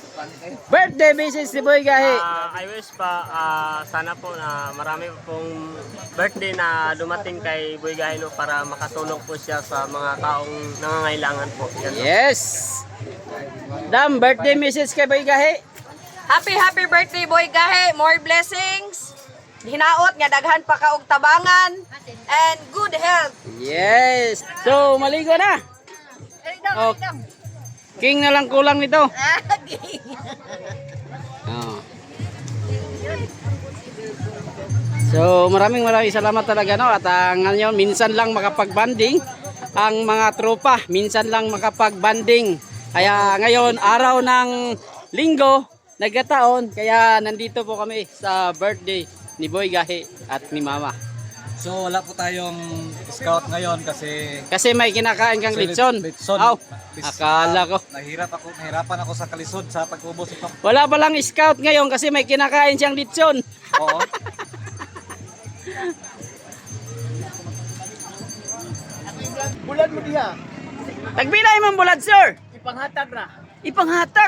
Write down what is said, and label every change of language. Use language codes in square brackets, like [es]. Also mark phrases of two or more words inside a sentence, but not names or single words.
[en] Birthday message [tl] si Boy Gahe. [en] I wish [tl] pa sana po na marami pong birthday na dumating kay Boy Gahe, no, para makatulong po siya sa mga taong nangangailangan po. Yan, no. Yes. Dam, [en] birthday message [tl] kay Boy Gahe. [en] Happy birthday, Boy Gahe. More blessings. [ceb] Hinaot nga daghan pa ka og tabangan [en] and good health. Yes. So, [tl] maligo na. Oh. King na lang kulang nito. Oh. So, maraming salamat talaga, no? At ngayon, minsan lang makapag-banding ang mga tropa. Minsan lang makapag-banding. Kaya ngayon, araw ng linggo, nagkataon. Kaya nandito po kami sa birthday ni Boy Gahe at ni Mama. So wala po tayong scout ngayon kasi may kinakain kang litson. Aw, akala ko. Nahirapan ako sa kalisod sa pag-ubos ito. Wala ba lang scout ngayon kasi may kinakain siyang litson. Oo. [ceb] Bulan mo diha. Tagbinay mong bulad, sir. Ipanghatag na. Ipanghatag.